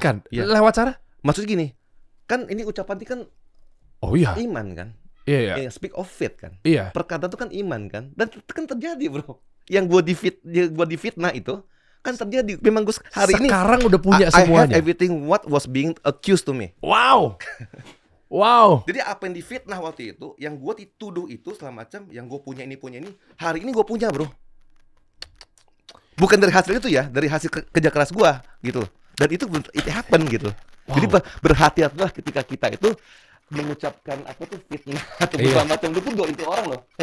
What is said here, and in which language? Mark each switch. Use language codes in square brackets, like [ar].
[id] Ya. Lewat cara? Maksudnya gini, kan ini ucapan ini kan iman kan. Iya. [en] Speak of faith kan. [id] Iya. Perkataan itu kan iman kan. Dan itu kan terjadi bro. Yang gue difitnah itu kan terjadi. Memang gue hari ini sekarang udah punya semuanya. [en] I have everything what was being accused to me. Wow. [id] Jadi apa yang difitnah waktu itu, yang gue dituduh itu segala macam, yang gue punya ini, hari ini gue punya bro. Bukan dari hasil itu ya, dari hasil kerja keras gue gitu. Dan itu [en] it happen [id] gitu. Jadi berhati-hatilah ketika kita itu mengucapkan apa tuh fitnah atau macam itu pun itu orang loh.